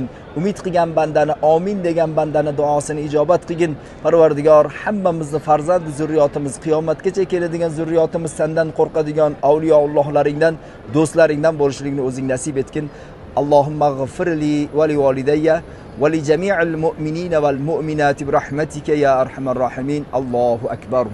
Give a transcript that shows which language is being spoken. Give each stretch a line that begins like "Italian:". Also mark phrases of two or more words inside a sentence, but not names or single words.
Uzbek: Umid qilgan bandani, amin degan bandani duosini ijobat qilgin. Parvardigor, hammamizni farzand zurriyotimiz, qiyomatgacha keladigan zurriyotimiz sendan qo'rqadigan avliyoullohlaringdan, do'stlaringdan bo'lishligini o'zing nasib etgin.
Arabic: اللهم اغفر لي ولوالدي ولجميع المؤمنين والمؤمنات برحمتك يا أرحم الراحمين. الله أكبر.